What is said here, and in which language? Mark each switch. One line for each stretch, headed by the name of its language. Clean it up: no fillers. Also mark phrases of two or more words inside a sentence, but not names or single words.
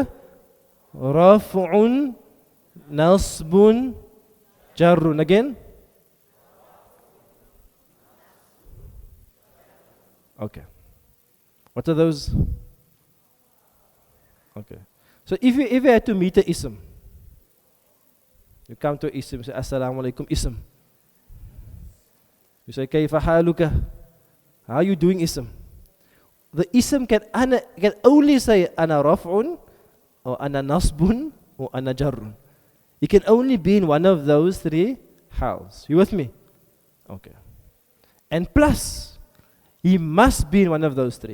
Arabic: رفع، نصب، جر. Again.
English: Okay. What are those? Okay. So if you had to meet a ism, you come to ism, say
Arabic: السلام عليكم
English: ism. You say
Arabic: كيف حالك?
English: How are you doing ism? The ism can only say
Arabic: أنا رفع
English: or
Arabic: أنا نصب
English: or
Arabic: أنا جر.
English: It can only be in one of those 3 hals. You with me? Okay. And plus, he must be in one of those 3.